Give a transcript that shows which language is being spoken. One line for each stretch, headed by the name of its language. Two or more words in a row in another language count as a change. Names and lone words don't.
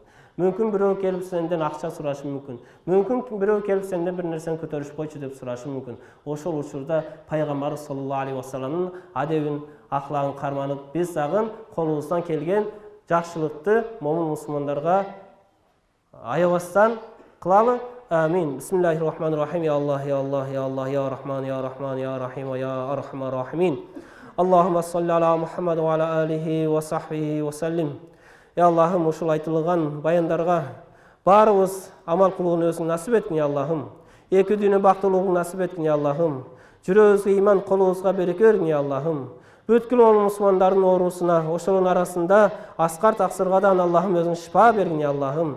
Kyrgyz: Мүмкүн бирөө келип сенден акча сурашы мүмкүн. Мүмкүн бирөө келип сенден бир нерсени көтөрүшүп койчу деп сурашы мүмкүн. Ошол учурда пайгамбар
Arabic: صلى الله عليه وسلم
Kyrgyz: адебин, аклагын карманып, биз дагы колубуздан келген жакшылыкты момун мусулмандарга аябастан кылалы. Амин.
Arabic: بسم الله الرحمن الرحيم. يا الله يا الله يا الله يا رحمن يا رحمن يا رحيم يا أرحم الراحمين. اللهم صل على محمد وعلى آله وصحبه وسلم.
Kyrgyz: Я Аллахым, ушул айтылган баяндарга барыбыз амал кылууну өзүң насип эткин, я Аллахым. Эки дүйнө бактылуулугун насип эткин, я Аллахым. Жүрөгүбүзгө иман, колубузга береке бергин, я Аллахым. Бүткүл мусулмандардын оорусуна, ошонун арасында аскар таксыргадан Аллахым өзүң шифа бергин, я Аллахым.